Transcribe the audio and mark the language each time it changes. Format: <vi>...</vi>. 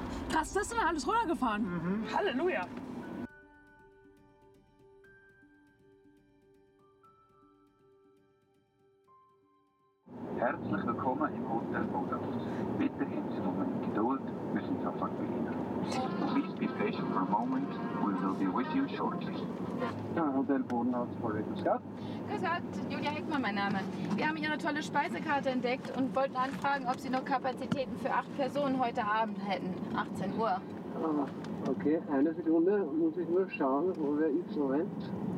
<de>Krass, das ist dann alles runtergefahren. Halleluja. Herzlich willkommen im Hotel Budapest. Bitte haben Sie noch eine Geduld, wir sind sofort bei Ihnen.</de> <en>Please be patient for a moment, we will be with you shortly.</en> <de>Hotel Bodenhaus, Grüß Gott. Grüß Gott, Julia Heckmann mein Name. Wir haben Ihre tolle Speisekarte entdeckt und wollten anfragen, ob Sie noch Kapazitäten für 8 Personen heute Abend hätten. 18 Uhr. Okay, eine Sekunde, muss ich nur schauen, wo wir ist. Moment.</de>